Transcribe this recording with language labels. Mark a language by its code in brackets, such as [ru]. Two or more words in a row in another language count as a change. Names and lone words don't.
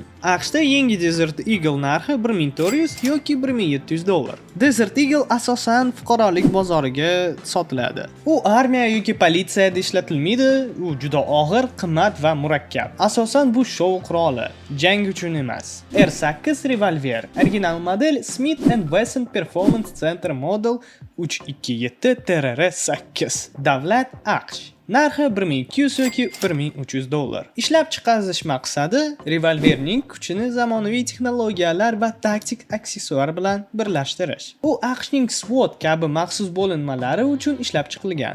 [uz] AQShda yangi Desert Eagle narxi 1400 yoki 1700 dollar. Desert Eagle asosan fuqarolik bozoriga sotiladi. U armiya yoki politsiyada ishlatilmaydi. U juda og'ir, qimmat va murakkab. Asosan bu shou quroli, jang uchun emas. R8 revolver original model Smith & Wesson Performance Center Model 327 TRR8. Davlat AQSh. Narxi 1200 yoki 1300 dollar. Ishlab chiqarish maqsadi revolverning kuchini zamonaviy texnologiyalar va taktik aksessuar bilan birlashtirish. U AQShning SWAT kabi maxsus bo'linmalari uchun ishlab chiqilgan.